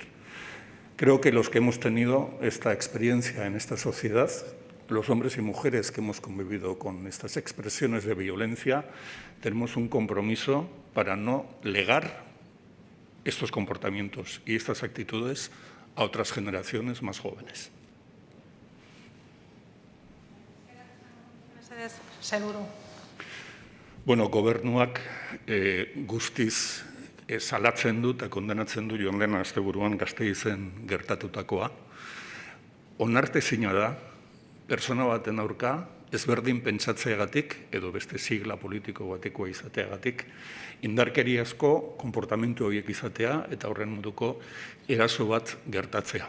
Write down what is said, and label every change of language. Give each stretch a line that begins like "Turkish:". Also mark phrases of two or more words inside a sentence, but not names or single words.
Spanish: Creo que los que hemos tenido esta experiencia en esta sociedad, los hombres y mujeres que hemos convivido con estas expresiones de violencia, tenemos un compromiso para no legar estos comportamientos y estas actitudes a otras generaciones más jóvenes.
Basque: Bueno, Gobernuak guztiz salatzen du eta kondenatzen du joan den asteburuan Gasteizen gertatutakoa. Onartezina da, pertsona baten aurka, ezberdin pentsatzeagatik edo beste sigla politiko batekoa izateagatik, indarkeriazko konportamentu horiek izatea eta horren moduko eraso bat gertatzea.